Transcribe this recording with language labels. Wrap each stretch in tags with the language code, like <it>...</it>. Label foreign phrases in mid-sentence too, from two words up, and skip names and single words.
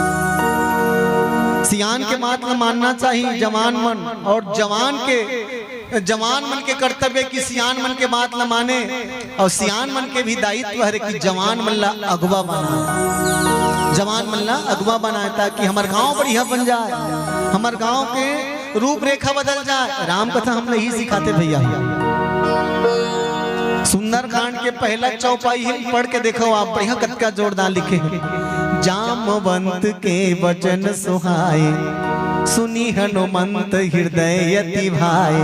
<hne>सियान के बात में मानना चाहिए जवान मन, और जवान मन के कर्तव्य की सियान मन के बात न माने, और सियान मन के भी दायित्व है कि जवान मन ला अगवा बनाए, जवान मन ला अगवा बनाए, ताकि हमार गांव बढ़िया बन जाए, हमार गांव के रूपरेखा बदल जाए। राम कथा हम नहीं सिखाते भैया। सुंदरकांड के पहला चौपाई है, पढ़ के देखो आप, बढ़िया कतका जोरदार लिखे हैं।</hne> <awa>जामवंत के वचन सुहाए, सुनी हनुमंत हृदय अति भाए।</awa>